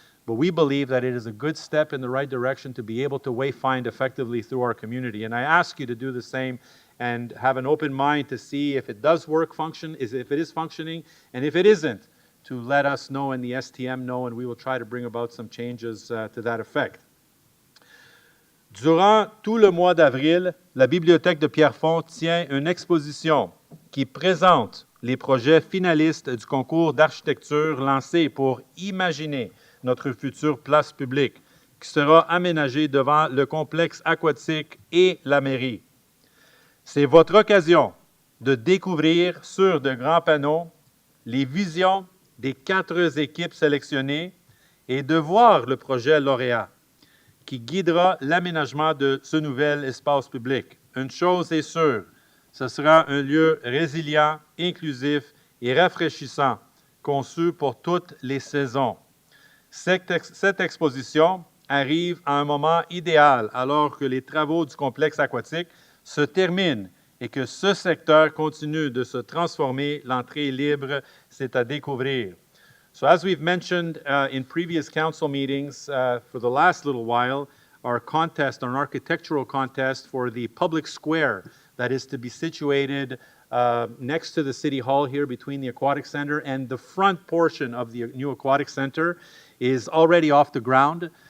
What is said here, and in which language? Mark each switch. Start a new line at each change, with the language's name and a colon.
English: But we believe that it is a good step in the right direction to be able to wayfind effectively through our community. And I ask you to do the same and have an open mind to see if it does work, if it is functioning, and if it isn't, to let us know and the STM know, and we will try to bring about some changes to that effect.
French: Durant tout le mois d'avril, la Bibliothèque de Pierrefonds tient une exposition qui présente les projets finalistes du concours d'architecture lancé pour imaginer notre future place publique, qui sera aménagée devant le complexe aquatique et la mairie. C'est votre occasion de découvrir sur de grands panneaux les visions des 4 équipes sélectionnées et de voir le projet lauréat qui guidera l'aménagement de ce nouvel espace public. Une chose est sûre, ce sera un lieu résilient, inclusif et rafraîchissant, conçu pour toutes les saisons. Cette exposition arrive à un moment idéal alors que les travaux du complexe aquatique se terminent et que ce secteur continue de se transformer. L'entrée libre, c'est à découvrir.
English: So as we've mentioned in previous council meetings for the last little while, our architectural contest for the public square that is to be situated next to the City Hall here between the Aquatic Center and the front portion of the new Aquatic Center is already off the ground.